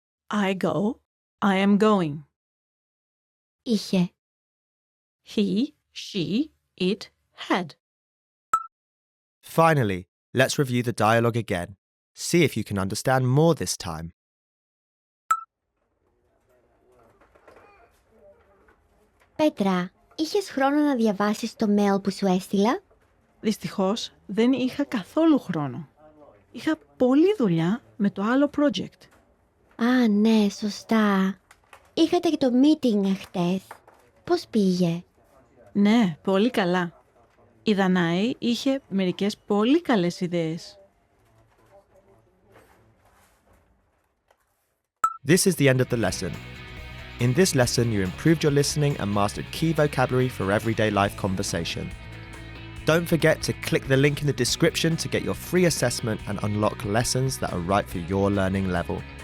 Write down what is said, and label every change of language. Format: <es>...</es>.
<en>I go. I am going.</en> <el>Είχε.</el> <en>He, she, it had. Finally, let's review the dialogue again. See if you can understand more this time.</en> <el>Πέτρα, είχες χρόνο να διαβάσεις το mail που σου έστειλα? Δυστυχώς, δεν είχα καθόλου χρόνο. Είχα πολλή δουλειά με το άλλο project. Α, ναι, σωστά. Είχατε και το meeting χτες. Πώς πήγε? Ναι, πολύ καλά. Η Δανάη είχε μερικές πολύ καλές ιδέες.</el> <en>This is the end of the lesson. In this lesson, you improved your listening and mastered key vocabulary for everyday life conversation. Don't forget to click the link in the description to get your free assessment and unlock lessons that are right for your learning level.</en>